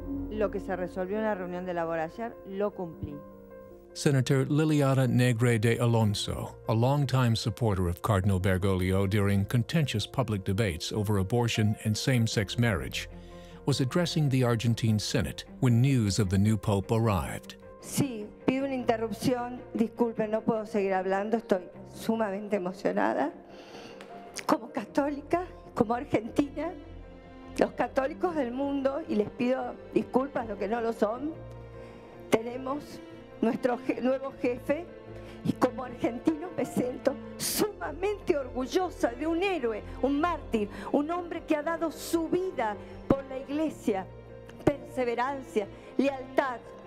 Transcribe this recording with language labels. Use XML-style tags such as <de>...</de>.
<es>Lo que se resolvió en la reunión de labor ayer, lo cumplí.</es> <en>Senator Liliana Negre de Alonso, a longtime supporter of Cardinal Bergoglio during contentious public debates over abortion and same-sex marriage, was addressing the Argentine Senate when news of the new pope arrived.</en> <es>Sí, pido una interrupción. Disculpen, no puedo seguir hablando. Estoy sumamente emocionada. Como católica, como argentina, los católicos del mundo, y les pido disculpas los que no lo son, tenemos nuestro nuevo jefe, y como argentino me siento sumamente orgullosa de un héroe, un mártir, un hombre que ha dado su vida por la iglesia, perseverancia, lealtad.</es>